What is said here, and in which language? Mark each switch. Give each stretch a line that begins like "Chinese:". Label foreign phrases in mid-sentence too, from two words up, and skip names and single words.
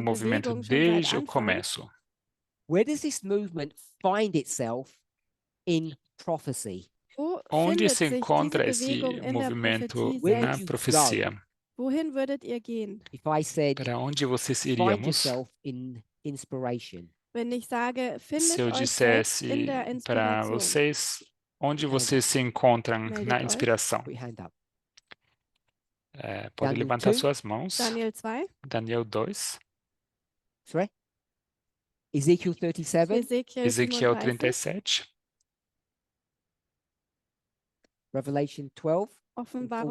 Portuguese: movimento
German: Bewegung schon seit
Portuguese: desde o
German: Anfang.
Portuguese: começo.
English: Where does this movement find itself in prophecy?
German: Wo
Portuguese: Onde
German: findet
Portuguese: se
German: sich
Portuguese: encontra
German: diese
Portuguese: esse
German: Bewegung in der
Portuguese: movimento
German: Prophetie
English: Where
Portuguese: na
English: would
German: selbst?
English: you
Portuguese: profecia?
German: Wohin würdet ihr gehen,
English: If I said,
Portuguese: Para onde vocês
English: find
Portuguese: iríamos
English: yourself in inspiration?
German: wenn ich sage,
Portuguese: se
German: findet
Portuguese: eu
German: euch selbst
Portuguese: dissesse
German: in der
Portuguese: para
German: Inspiration?
Portuguese: vocês onde
German: Hand
Portuguese: vocês se encontram
German: Meldet
Portuguese: na
German: euch.
Portuguese: inspiração?
English: Put your hand up.
Portuguese: Pode Daniel levantar 2. suas mãos. Daniel 2, Daniel 2,
English: Sorry? Ezekiel 37, Ezekiel
Portuguese: Ezequiel 37, 37,
English: Revelation 12,
German: Offenbarung